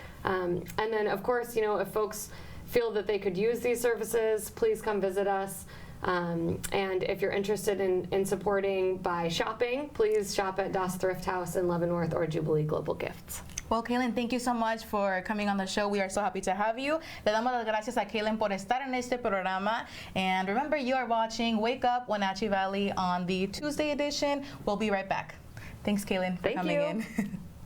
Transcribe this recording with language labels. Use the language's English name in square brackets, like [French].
[English] And then, of course, you know, if folks feel that they could use these services, please come visit us. And if you're interested in supporting by shopping, please shop at Das Thrift House in Leavenworth or Jubilee Global Gifts. Well, Kaylin, thank you so much for coming on the show. We are so happy to have you. [Spanish] Le damos las gracias a Kaylin por estar en este programa. [English] And remember, you are watching Wake Up Wenatchee Valley on the Tuesday edition. We'll be right back. Thanks, Kaylin, for coming in.